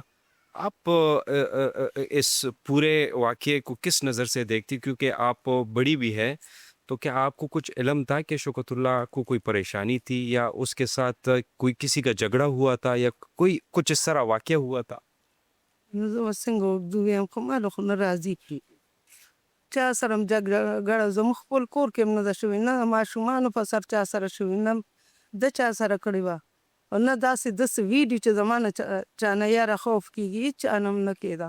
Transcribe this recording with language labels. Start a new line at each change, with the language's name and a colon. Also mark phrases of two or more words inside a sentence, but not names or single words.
Urdu: آپ اس پورے واقعے کو کس نظر سے دیکھتی? کیونکہ آپ بڑی بھی ہے، تو کیا آپکو کچھ علم تھا کہ شوکت اللہ کو کوئی پریشانی تھی یا اسکے ساتھ کوئی کسی کا جھگڑا ہوا تھا یا کوئی کچھ اس طرح واقعہ ہوا تھا?
Pashto: نو زه به څنګه اوږدو ویم خو ماله خو نه راځي. چا سره هم جګړه زموږ خپل کور کې هم نه ده شوې، نه د ماشومانو په سر چا سره شوې، نه د چا سره کړې وه، او نه داسې داسې ویډیو چې زما نه چا نه یاره خوف کېږي، هېڅ چا نه هم نه کېده.